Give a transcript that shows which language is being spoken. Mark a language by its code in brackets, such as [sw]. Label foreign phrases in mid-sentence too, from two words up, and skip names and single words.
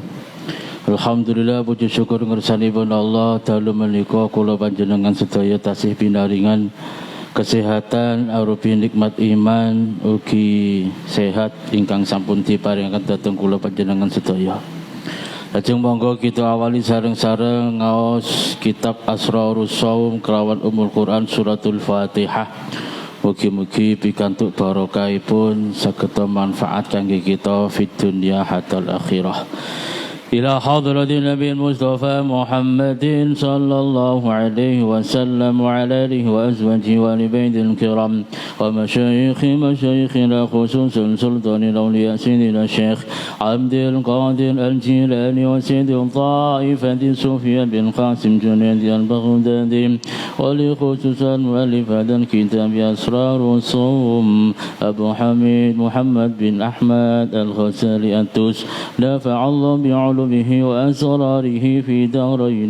[jv] Alhamdulillah, puji syukur ngersanipun Allah dalu menika kula panjenengan sedaya tasih pinaringan kesehatan arupi nikmat iman ugi sehat ingkang sampun diparingaken dhateng kula panjenengan sedaya. Lajeng monggo kita awali sareng-sareng ngaos kitab Asrarus Shaum kelawan Ummul Quran suratul Fatihah. Mugi-mugi pikantuk barokahipun saged manfaat kangge kita [ar] في الدنيا حتى الآخرة. إلى حضرة النبي المصطفى محمد صلى الله عليه وسلم وعلى آله وأزواجه وآل بيت الكرام مشايخنا خصوصا سلطان الأولياء سيدنا الشيخ عبد القادر الجيلاني وسيد الطائفة سفيان بن قاسم جنيد البغدادي ولخصوصا مؤلف هذا الكتاب أسرار الصوم أبو حميد محمد بن أحمد الغزالي التوس نفع الله بعلومه وأسراره في دارين.